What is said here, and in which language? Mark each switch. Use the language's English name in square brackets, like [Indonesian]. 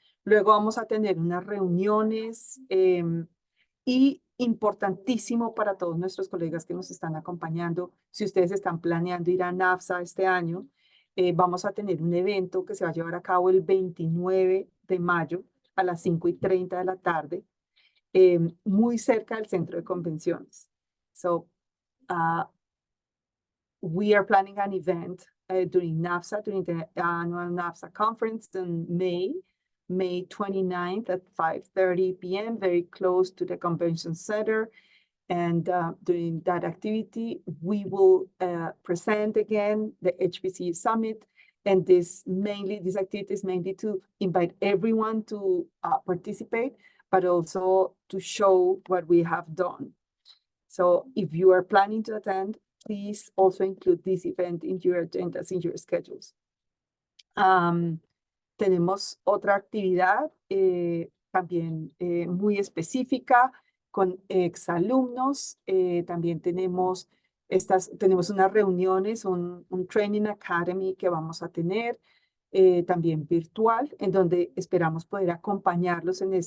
[Spanish] Luego vamos a tener unas reuniones y importantísimo para todos nuestros colegas que nos están acompañando, si ustedes están planeando ir a NAFSA este año, vamos a tener un evento que se va a llevar a cabo el 29 de mayo a las 5:30 de la tarde, muy cerca del centro de convenciones. [English] So, we are planning an event during NAFSA, during the annual NAFSA conference in May 29th at 5:30 p.m., very close to the convention center. And during that activity, we will present again the HBCU Summit. And this activity is mainly to invite everyone to participate, but also to show what we have done. So if you are planning to attend, please also include this event in your agendas, in your schedules. [Spanish] Tenemos otra actividad también muy específica con exalumnos. También tenemos unas reuniones, un Training Academy que vamos a tener, también virtual, en donde esperamos poder acompañarlos